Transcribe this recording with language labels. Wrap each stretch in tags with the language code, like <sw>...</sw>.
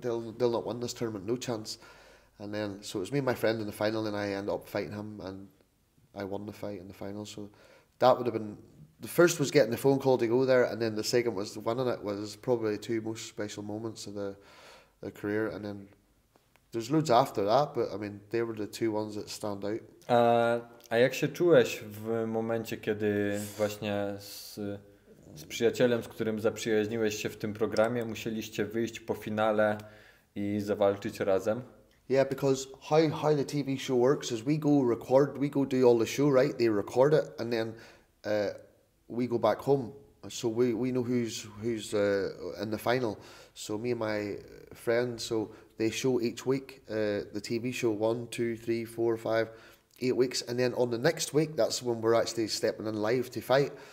<en>They'll not win this tournament, no chance. And then, so it was me and my friend in the final, and I ended up fighting him, and I won the fight in the final. So that would have been, the first was getting the phone call to go there, and then the second was winning it. Was probably the 2 most special moments of the career. And then there's loads after that, but I mean, they were the 2 ones that stand out.</en> <pl>A jak się czułeś w momencie, kiedy właśnie z przyjacielem, z którym zaprzyjaźniłeś się w tym programie, musieliście wyjść po finale i zawalczyć razem?</pl> <en>Yeah, because how the TV show works is we go do all the show, right? They record it, and then we go back home. So we know who's in the final. So me and my friend, so they show each week, the TV show 1, 2, 3, 4, 5, 8 weeks, and then on the next week, that's when we're actually stepping in live to fight.</en>